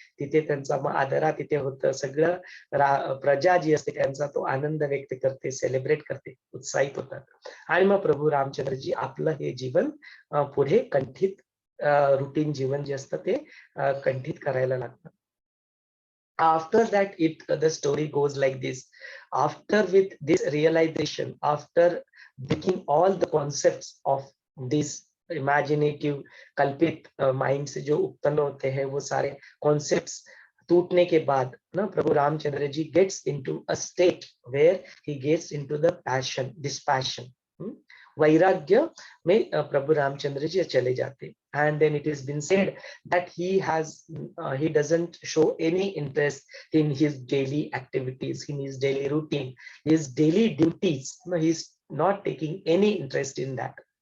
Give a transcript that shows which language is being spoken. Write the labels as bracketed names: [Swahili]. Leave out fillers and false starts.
[Marathi] तिथे त्यांचा मग आदरा तिथे होतं. सगळं प्रजा जी असते त्यांचा तो आनंद व्यक्त करते, सेलिब्रेट करते, उत्साहित होतात. आणि मग प्रभू रामचंद्रजी आपलं हे जीवन पुढे कंठित रुटीन जीवन जे असतं ते कंठित करायला लागतात. [English] After that, the story goes like this. After with this realization, after breaking all the concepts of this imaginative [Hindi] कल्पित माइंड से जो उत्पन्न होते हैं वो सारे कॉन्सेप्ट्स टूटने के बाद ना प्रभु Ramchandra ji [English] Gets into a state where he gets into the passion, dispassion. [Hindi] वैराग्य में प्रभु रामचंद्र जी चले जाते. [English] And then it has been said that he doesn't show any interest in his daily activities, in his daily routine, his daily duties. No, he's not taking any interest in that.